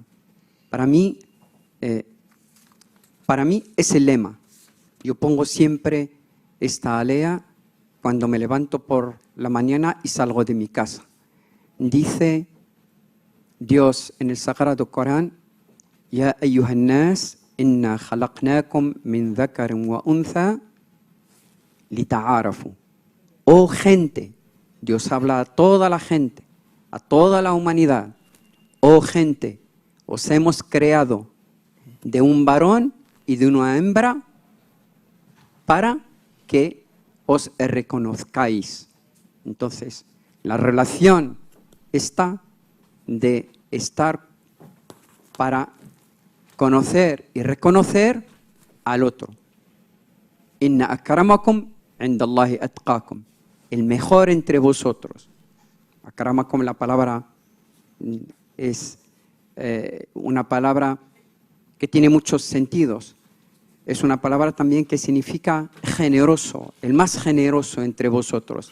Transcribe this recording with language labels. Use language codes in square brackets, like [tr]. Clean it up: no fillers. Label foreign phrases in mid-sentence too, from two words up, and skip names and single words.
[es] Para mí es el lema. Yo pongo siempre esta alea cuando me levanto por la mañana y salgo de mi casa. Dice Dios en el Sagrado Corán: [ar] يا أيها الناس، إنا خلقناكم من ذكر وأنثى لتعارفوا. [es] Oh gente, Dios habla a toda la gente, a toda la humanidad. Oh gente, os hemos creado de un varón y de una hembra para que os reconozcáis. Entonces, la relación está de estar para conocer y reconocer al otro. [ar] إن أكرمكم عند الله أتقاكم. [es] El mejor entre vosotros. Akramakum, la palabra es una palabra que tiene muchos sentidos. Es una palabra también que significa generoso, el más generoso entre vosotros.